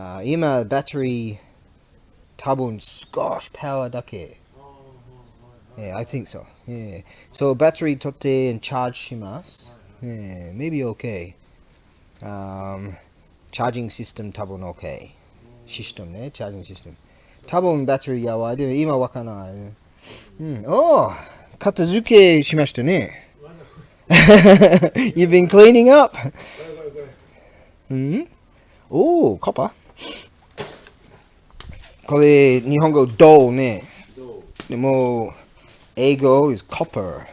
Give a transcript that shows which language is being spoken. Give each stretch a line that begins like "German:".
Japanese: 今バッテリー多分少しパワーだけ。
English: Yeah, I think so. Yeah. So battery
Japanese: 取って
English: and charge
Japanese: します。
English: Yeah, maybe okay. Charging system
Japanese: 多分
English: okay. System ね、charging system。
Japanese: 多分バッテリーやばい。でも今わからない。おー、片付けしましたね。
English: You've been cleaning up?
Japanese: おー、カパこれ、日本語、銅ね。でも、英語
English: is copper。